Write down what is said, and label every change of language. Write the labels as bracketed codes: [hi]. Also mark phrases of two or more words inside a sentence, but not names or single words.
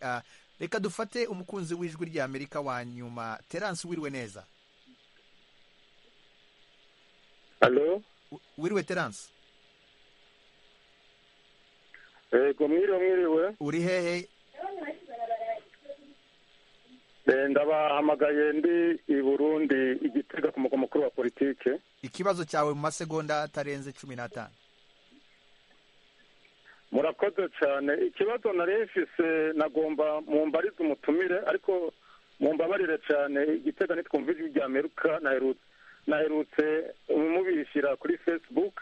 [rn] reka dufate umukunzi w'ijwi rya Amerika wa nyuma, Terence, wiriwe neza? Halo, wiriwe Terence? yego mwiriwe. uri hehe? ndabahamagaye ndi i Burundi, Igitega, ku mugwa mukuru wa politike. Ikibazo cyawe mu masegonda atarenze 15. murakoze cyane. ikibazo nari mfise nagomba mumbarize umutumire, ariko mumbabarire cyane, Igitega nitwumva ijwi rya Amerika naherutse mubishyira kuri Facebook.